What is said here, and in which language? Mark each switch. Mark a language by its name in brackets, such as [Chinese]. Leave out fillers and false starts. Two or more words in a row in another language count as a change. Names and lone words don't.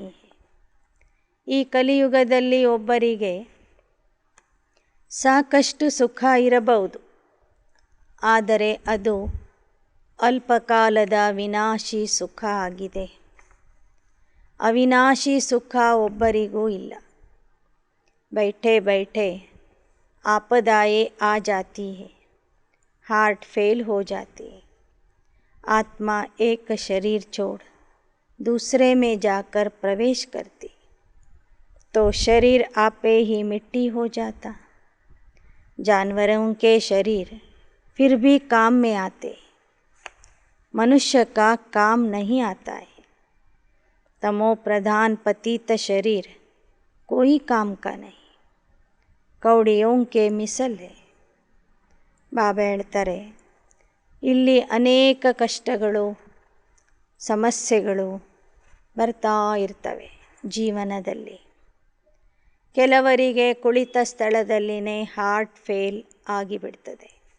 [Kannada] ಈ ಕಲಿಯುಗದಲ್ಲಿ ಒಬ್ಬರಿಗೆ ಸಾಕಷ್ಟು ಸುಖ ಇರಬಹುದು, ಆದರೆ ಅದು ಅಲ್ಪಕಾಲದ ವಿನಾಶಿ ಸುಖ ಆಗಿದೆ. ಅವಿನಾಶಿ ಸುಖ ಒಬ್ಬರಿಗೂ ಇಲ್ಲ. [Hindi] बैठे बैठे आपदाएं आ जाती है, [English] heart fail [Hindi] हो जाती है, आत्मा एक शरीर छोड़ दूसरे में जाकर प्रवेश करती तो शरीर आपे ही मिट्टी हो जाता. जानवरों के शरीर फिर भी काम में आते, मनुष्य का काम नहीं आता है. तमो प्रधान पतित शरीर कोई काम का नहीं, कौड़ियों के मिसल है. [Kannada] ಬಾಬಾ ಹೇಳ್ತಾರೆ, ಇಲ್ಲಿ ಅನೇಕ ಕಷ್ಟಗಳು ಸಮಸ್ಯೆಗಳು ಬರ್ತಾ ಇರ್ತವೆ ಜೀವನದಲ್ಲಿ. ಕೆಲವರಿಗೆ ಕುಳಿತ ಸ್ಥಳದಲ್ಲಿನೇ [English] heart fail [Kannada] ಆಗಿಬಿಡ್ತದೆ.